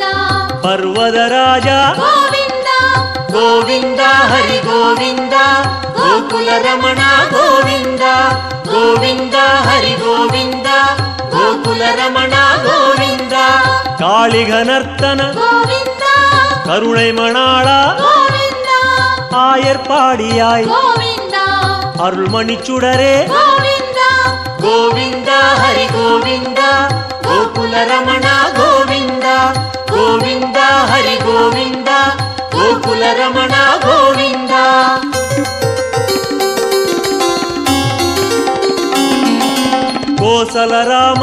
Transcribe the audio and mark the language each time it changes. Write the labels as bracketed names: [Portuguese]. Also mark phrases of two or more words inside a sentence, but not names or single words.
[Kannada] ಪರ್ವತ ರಾಜ ಗೋವಿಂದ ಗೋವಿಂದ ಹರಿ ಗೋವಿಂದ ಗೋಕುಲ ರಮಣ ಗೋವಿಂದ ಗೋವಿಂದ ಹರಿ ಗೋವಿಂದ ಗೋಕುಲ ರಮಣ ಗೋವಿಂದ ಕಾಳಿಗನರ್ತನ ಗೋವಿಂದ [Tamil] கருணை மணாளா [Kannada] ಗೋವಿಂದ [Tamil] ஆயர்பாடியாய் [Kannada] ಗೋವಿಂದ [Tamil] அருள்மணிச்சுடரே [Kannada] ಗೋವಿಂದ [Tamil] கோவிந்த ஹரி கோவிந்த கோகுல ரமண கோவிந்த கோவிந்த ஹரி கோவிந்த கோகுல ரமண கோவிந்த கோசல ராம